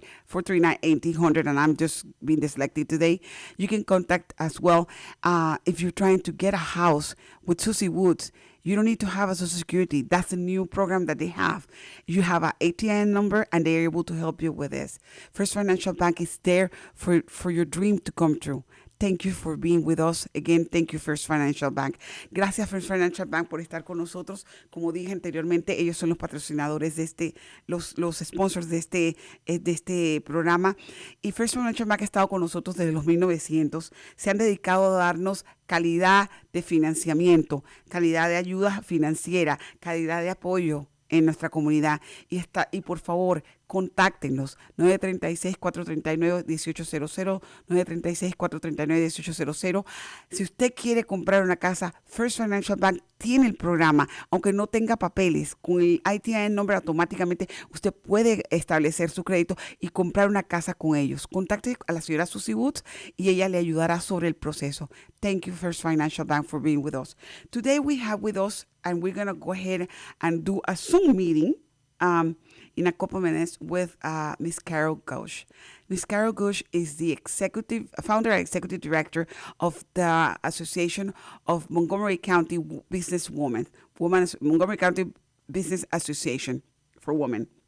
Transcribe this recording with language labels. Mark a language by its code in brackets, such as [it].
[en] 439-1800, and I'm just being dyslexic today. You can contact as well if you're trying to get a house with Susie Woods. You don't need to have a Social Security. That's a new program that they have. You have an ATN number, and they're able to help you with this. First Financial Bank is there for your dream to come true. Thank you for being with us. Again, thank you, First Financial Bank. [es] Gracias, First Financial Bank, por estar con nosotros. Como dije anteriormente, ellos son los patrocinadores de los sponsors de este programa. Y First Financial Bank ha estado con nosotros desde los 1900. Se han dedicado a darnos calidad de financiamiento, calidad de ayuda financiera, calidad de apoyo en nuestra comunidad. Y por favor, contáctenos 936-439-1800, 936-439-1800. Si usted quiere comprar una casa, First Financial Bank tiene el programa, aunque no tenga papeles. Con el ITIN number automáticamente usted puede establecer su crédito y comprar una casa con ellos. Contacte a la señora Susie Woods y ella le ayudará sobre el proceso. [en] Thank you, First Financial Bank, for being with us. Today we have with us, and we're going to go ahead and do a Zoom meeting in a couple minutes with Ms. Carol Gooch. Ms. Carol Gooch is the founder and executive director of the Association of Montgomery County Businesswomen, Montgomery County Business Association for Women.